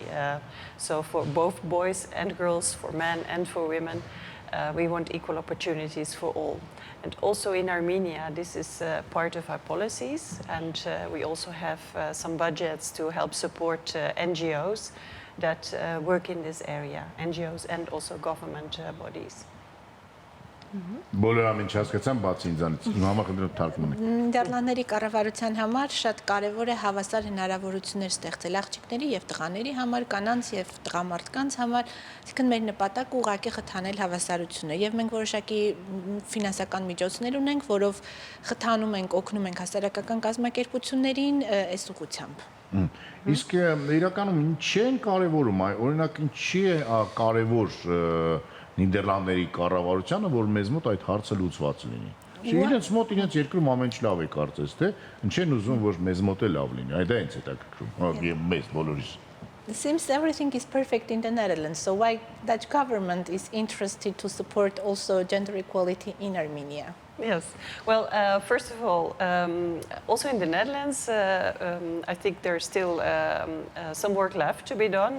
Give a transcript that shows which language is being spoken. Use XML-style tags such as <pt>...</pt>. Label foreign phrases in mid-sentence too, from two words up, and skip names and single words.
<en>So for both boys and girls, for men and for women, we want equal opportunities for all. And also in Armenia, this is part of our policies, and we also have some budgets to help support NGOs that work in this area, NGOs and also government bodies.</en> <hy>Բոլորը ամեն չհասկացան բացի ինձանից։ Իմ համախնդիրը թարգմանում եմ։ Նիդերլանդների կառավարության համար շատ կարևոր է հավասար հնարավորություններ ստեղծել աղջիկների եւ տղաների համար, կանանց եւ տղամարդկանց համար, այսինքն մեր նպատակը ուղղակի խթանել հավասարությունը եւ մենք որոշակի ֆինանսական միջոցներ ունենք, որով խթանում ենք, օգնում ենք հասարակական կազմակերպություններին այս ուղղությամբ։ Իսկ իրականում ինչ են կարևորում, օրինակ ինչի է կարևոր Նիդերլանդների կառավարությանը, որ մեզ մոտ այդ հարցը լուծված լինի։ Իրենց մոտ իրենց երկրում ամեն ինչ լավ է կարծես, թե ինչ են ուզում, որ մեզ մոտ է լավ լինի։ Այդ է ինձ հետաքրքրում, մեզ բոլորիս։</hy> <en>Since everything is perfect in the Netherlands, so why Dutch government is interested to support also gender equality in Armenia? Yes. Well, first of all, also in the Netherlands, I think there's still some work left to be done.</en>